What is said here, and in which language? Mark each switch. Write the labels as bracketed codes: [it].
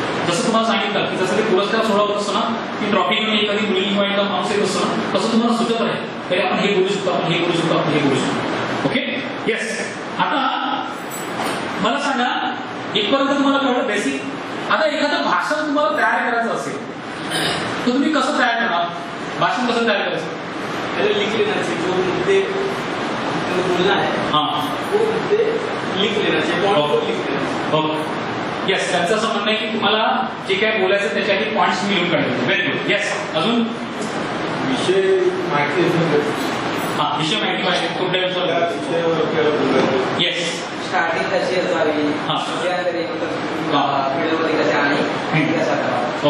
[mr] जसं तुम्हाला सांगितलं की जसं ते पुरस्कार सोडवत असतो ना, की ट्रॉफी घेऊन एखादी मुलगी किंवा एका माणूस येत असतो ना, तसं तुम्हाला सुचत आहे तरी आपण हे बोलू शकतो, आपण हे बोलू शकतो, आपण हे बोलू शकतो. ओके. येस. आता मला सांगा, इथपर्यंत तुम्हाला कळलं बेसिक. आता एखादं भाषण तुम्हाला तयार करायचं असेल तर तुम्ही कसं तयार करणार, भाषण कसं तयार करायचं? [hi] लिख लेना चाहिए, जो मुद्दे बोलना है हाँ वो मुद्दे लिख लेना चाहिए, पॉइंट को लिख लेना चाहिए. ओके. [mr] येस, त्यांचं असं म्हणणं आहे की तुम्हाला जे काय बोलायचं त्याच्यासाठी पॉईंट्स मी लिहून काढले. [en] Very good. Yes, अजून [mr] विषय माहिती हा विषय माहिती पाहिजे कुठल्या विषयावर. येस, स्टार्टिंग कशी असावी, हा. व्हिडिओमध्ये कशा आणि कशा करावा.